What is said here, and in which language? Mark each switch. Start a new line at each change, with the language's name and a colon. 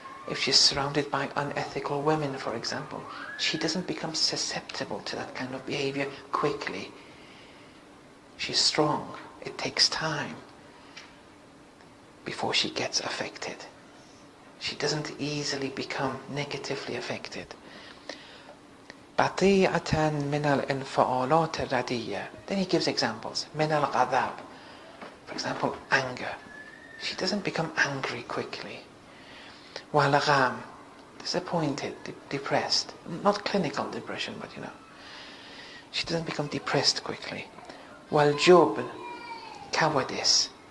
English: If she's surrounded by unethical women, for example, she doesn't become susceptible to that kind of behavior quickly. She's strong. It takes time before she gets affected. She doesn't easily become negatively affected.
Arabic: بطيئة من الانفعالات الرديئة.
English: Then he gives examples.
Arabic: من الغضب.
English: For example, anger. She doesn't become angry quickly.
Arabic: والغم.
English: Disappointed, depressed. Not clinical depression, but she doesn't become depressed quickly.
Arabic: والجبن.
English: Cowardice.